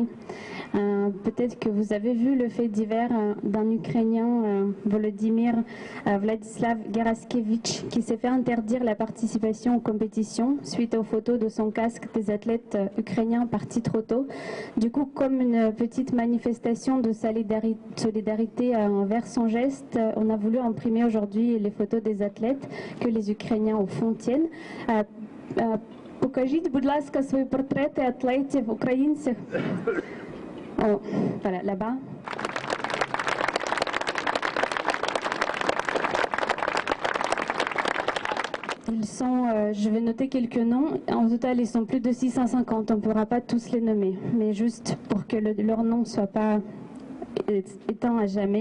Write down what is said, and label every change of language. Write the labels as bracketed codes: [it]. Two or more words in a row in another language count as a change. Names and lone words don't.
[fr] Peut-être que vous avez vu le fait divers d'un Ukrainien, Vladislav Geraskevich, qui s'est fait interdire la participation aux compétitions suite aux photos de son casque des athlètes ukrainiens partis trop tôt. Du coup, comme une petite manifestation de solidarité envers son geste, on a voulu imprimer aujourd'hui les photos des athlètes que les Ukrainiens au fond tiennent. [uk] Покажіть, будь ласка, свої портрети атлетів, українців. [fr] Oh, voilà, là-bas. Ils sont, je vais noter quelques noms. En total, ils sont plus de 650. On ne pourra pas tous les nommer, mais juste pour que leur nom ne soit pas éteint à jamais.